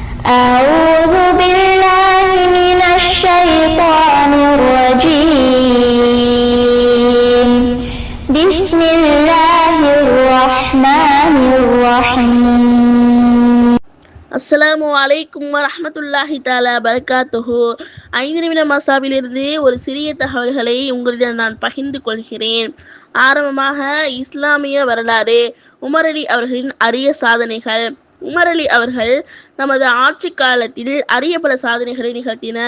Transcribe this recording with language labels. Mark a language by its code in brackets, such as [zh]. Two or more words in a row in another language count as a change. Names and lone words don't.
[ar] أعوذ بالله من الشيطان الرجيم بسم الله الرحمن الرحيم. السلام عليكم ورحمة الله تعالى بركاته. [ta] 5 நிமிட மசாவிலிருந்து ஒரு சிறிய தகவல்களை உங்களிடம் நான் பகிர்ந்து கொள்கிறேன். ஆரம்பமாக இஸ்லாமிய வரலாறு. உமர் அலி அவர்களின் அரிய சாதனைகள். உமர் அலி அவர்கள் தமது ஆட்சி காலத்தில் அரிய பல சாதனைகளை நிகழ்த்தினர்.